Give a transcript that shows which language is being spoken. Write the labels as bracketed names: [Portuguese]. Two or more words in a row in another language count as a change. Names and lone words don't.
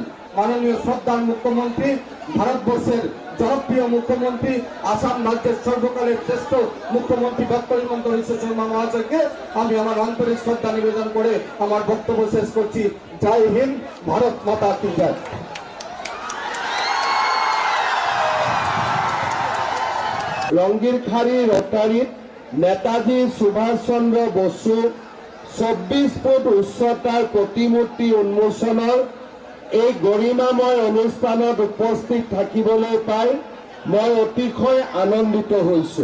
[Bangla] মাননীয় শ্রদ্ধার মুখ্যমন্ত্রী, ভারতবর্ষের জনপ্রিয় মুখ্যমন্ত্রী, আসাম রাজ্যের সর্বকালের শ্রেষ্ঠ মুখ্যমন্ত্রী ডক্টর হিমন্ত বিশ্ব শর্মা মহাশয়কে আমি আমার আন্তরিক শ্রদ্ধা নিবেদন করে আমার বক্তব্য শেষ করছি। [Hindi] जय हिंद, भारत माता की जय। [Assamese] লঙ্গিরখাড়ি রোটারিত নেতাজী সুভাষ চন্দ্র বসু 24 ফুট উচ্চতাৰ প্ৰতিমূৰ্তি উন্মোচনৰ এই গৰিমাময় অনুষ্ঠানত উপস্থিত থাকিবলৈ পাই মই অতিশয় আনন্দিত হৈছো।